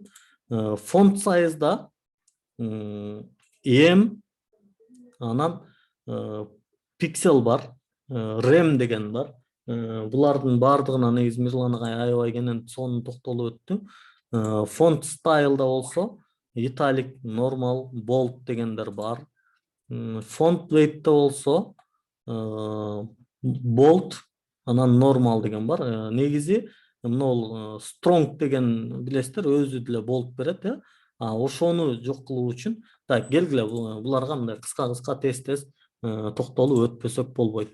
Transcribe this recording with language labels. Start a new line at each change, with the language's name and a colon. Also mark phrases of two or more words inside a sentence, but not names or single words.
English: Font size'да
Kyrgyz: M, анан pixel бар, rem деген бар. Булардын бардыгына негизи Мирлан агай аябай кенен сонун токтолуп өттү.
English: Font style'да
Kyrgyz: болсо
English: italic, normal, bold
Kyrgyz: дегендер бар.
English: Font weight'та
Kyrgyz: болсо bold, анан normal деген бар. Негизи мына strong деген билесиздер, өзү деле bold берет, ошону жок кылуу үчүн. Так, келгиле, буларга мындай кыска тез токтолуп өтпөсөк болбойт.